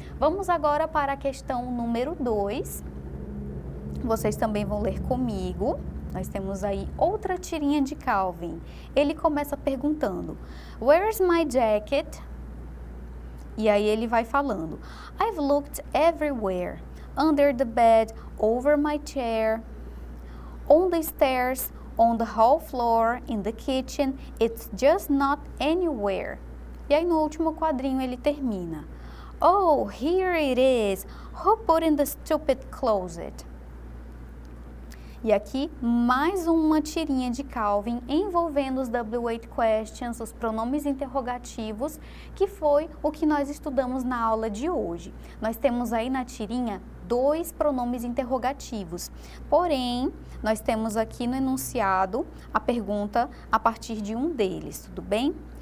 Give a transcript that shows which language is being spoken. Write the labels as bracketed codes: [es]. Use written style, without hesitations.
[pt] Vamos agora para a questão número 2. Vocês também vão ler comigo. Nós temos aí outra tirinha de Calvin. Ele começa perguntando, [en] "Where's my jacket?" [pt] E aí ele vai falando, [en] "I've looked everywhere. Under the bed, over my chair, on the stairs, on the hall floor, in the kitchen. It's just not anywhere." [pt] E aí no último quadrinho ele termina, [en] "Oh, here it is. Who put in the stupid closet?" [pt] E aqui, mais uma tirinha de Calvin envolvendo os W8 questions, os pronomes interrogativos, que foi o que nós estudamos na aula de hoje. Nós temos aí na tirinha 2 pronomes interrogativos, porém, nós temos aqui no enunciado a pergunta a partir de um deles, tudo bem?